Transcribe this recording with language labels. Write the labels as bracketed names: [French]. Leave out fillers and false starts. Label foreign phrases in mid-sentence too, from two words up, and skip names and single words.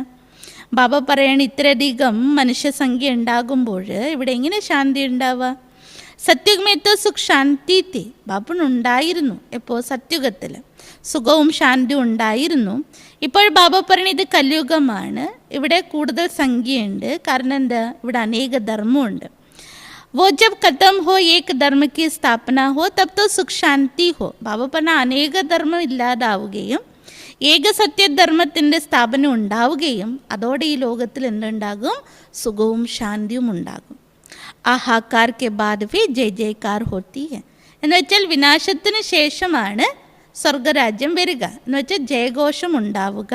[Malayalam] ബാബ പറയണ ഇത്രയധികം മനുഷ്യസംഖ്യ ഉണ്ടാകുമ്പോൾ ഇവിടെ എങ്ങനെ ശാന്തി ഉണ്ടാവുക? [Hindi] सतयुग में तो सुख शांति थी. [Malayalam] ബാപ്പനുണ്ടായിരുന്നു എപ്പോൾ? സത്യുഗത്തിൽ സുഖവും ശാന്തിയും ഉണ്ടായിരുന്നു. ഇപ്പോൾ ബാബ പറയണ ഇത് കലിയുഗമാണ്, ഇവിടെ കൂടുതൽ സംഖ്യയുണ്ട്. കാരണം എന്താ? ഇവിടെ അനേക ധർമ്മമുണ്ട്. [Hindi] वो जब खत्म हो एक धर्म की स्थापना हो तब तो सुख शांति हो. [Malayalam] ബാബ പറഞ്ഞ അനേക ധർമ്മം ഇല്ലാതാവുകയും ഏക സത്യധർമ്മത്തിൻ്റെ സ്ഥാപനം ഉണ്ടാവുകയും അതോടെ ഈ ലോകത്തിൽ എന്തുണ്ടാകും? സുഖവും ശാന്തിയും ഉണ്ടാകും. [Hindi] हाहाकार के बाद वे जय जयकार होती है. [Malayalam] എന്ന് വെച്ചാൽ വിനാശത്തിന് ശേഷമാണ് സ്വർഗരാജ്യം വരിക, എന്ന് വെച്ചാൽ ജയഘോഷം ഉണ്ടാവുക.